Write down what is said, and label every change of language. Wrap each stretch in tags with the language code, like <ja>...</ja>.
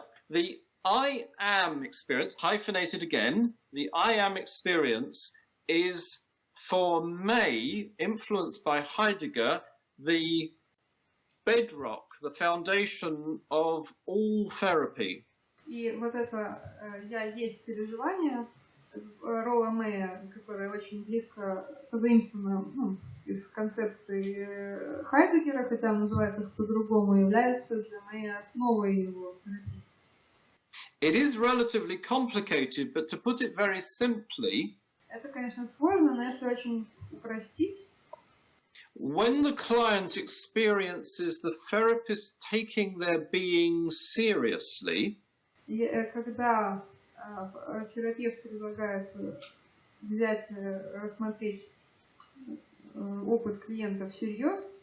<en>The I am experience, hyphenated again, the I am experience is, for May, influenced by Heidegger, the bedrock, the foundation of all therapy.</en> <ru>И вот это «я есть» переживание Ролла Мэя, которое очень близко позаимствовано из концепции Хайдеггера, хотя он называет их по-другому, является для Мэя основой его терапии.</ru> <en>It is relatively complicated, but to put it very simply,</en> <ru>это, конечно, сложно, но если очень упростить,</ru> <en>When the client experiences the therapist taking their being seriously,</en> <ru>когда терапевт предлагает взять, рассмотреть опыт клиента всерьез,</ru>